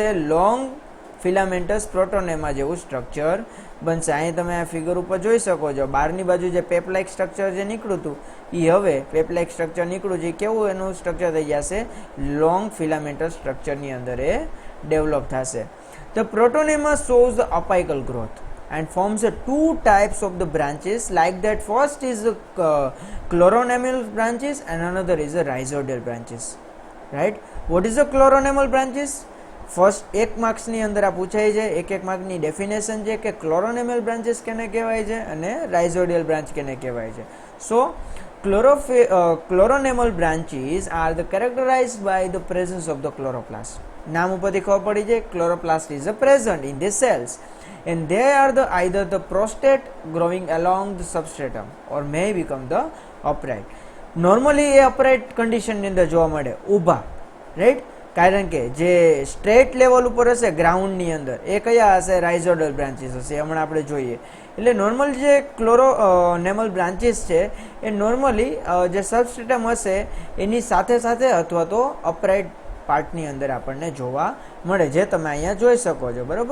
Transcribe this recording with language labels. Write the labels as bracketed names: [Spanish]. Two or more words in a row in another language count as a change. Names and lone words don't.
[English] long filamentous protonema [Gujarati] જેવું સ્ટ્રક્ચર બનશે. અહીં તમે આ ફિગર ઉપર જોઈ શકો છો. બહારની બાજુ જે [English] pap like structure [Gujarati] જે નીકળ્યું હતું એ હવે [English] pap like structure [Gujarati] નીકળ્યું છે. કેવું એનું સ્ટ્રક્ચર થઈ જશે? [English] long filamentous structureની [Gujarati] અંદર એ ડેવલપ થશે. [English] The protonema shows the apical growth and forms the two types of the branches, like that first is the chloronemal branches and another is the rhizoidal branches, right. What is the chloronemal branches? [Gujarati] ફર્સ્ટ એક માર્ક્સની અંદર આ પૂછાય છે. એક માર્કની ડેફિનેશન છે કે [English] chloronemal branches [Gujarati] કેને કહેવાય છે અને [English] rhizoidal branch [Gujarati] કેને કહેવાય છે. [English] સો chloronemal branches are the characterized by the presence of the chloroplast. [Gujarati] નામ ઉપરથી ખબર પડી છે [English] chloroplast is present in the cells and they are the either the prostate growing along the substratum or may become the upright. [Gujarati] નોર્મલી એ [English] upright conditionની [Gujarati] અંદર જોવા મળે, ઊભા, રાઈટ. કારણ કે જે [English] straight level [Gujarati] ઉપર હશે ગ્રાઉન્ડની અંદર એ કયા હશે? [English] rhizoidal branches [Gujarati] હશે. હમણાં આપણે જોઈએ. એટલે નોર્મલ જે [English] chloronemal branches [Gujarati] છે એ નોર્મલી જે સબસ્ટ્રેટમ હશે એની સાથે સાથે અથવા તો [English] upright partની [Gujarati] અંદર આપણને જોવા મળે, જે તમે અહીંયા જોઈ શકો છો, બરાબર.